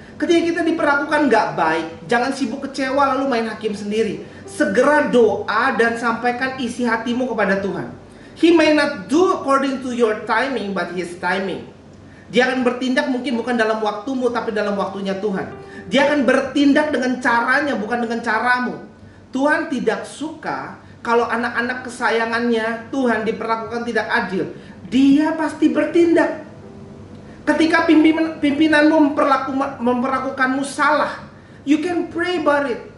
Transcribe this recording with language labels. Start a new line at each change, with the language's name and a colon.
Indonesian: Ketika kita diperlakukan nggak baik, jangan sibuk kecewa lalu main hakim sendiri. Segera doa dan sampaikan isi hatimu kepada Tuhan.
English: He may not do according to your timing, but His timing.
Indonesian: Dia akan bertindak mungkin bukan dalam waktumu, tapi dalam waktunya Tuhan. Dia akan bertindak dengan caranya, bukan dengan caramu. Tuhan tidak suka kalau anak-anak kesayangannya Tuhan diperlakukan tidak adil. Dia pasti bertindak. Ketika pimpinanmu memperlakukanmu salah,
English: you can pray about it.